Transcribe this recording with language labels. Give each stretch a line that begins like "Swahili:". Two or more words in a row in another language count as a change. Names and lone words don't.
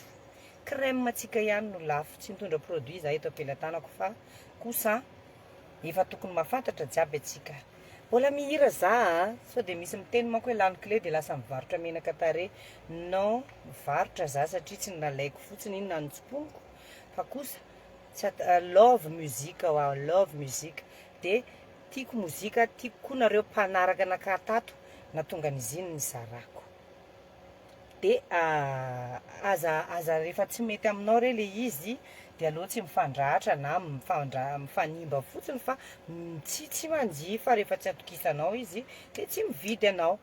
Malagasy: Crème tsika ihany no lafo, tsy mitondra produit za eto ampelantanako fa kosa efa tokony mahafantatra jiaby atsika. Mbola mihira za sao de misy miteny manko hoe lany clé de lasa mivarotra menaka tare. Non, mivarotra za satria tsy nalaiko fotsiny iny nanotsimponiko fa kosa love musique love musique de tiako mozika, tiako koa nareo mpanaraka anaka tato natonga an'izy iny nizarako. De aza rehefa tsy mety aminao re le izy de aleo tsy mifandratra na mifanimba fotsiny fa tsy manjifa rehefa tsy atokisanao izy de tsy mividy anao.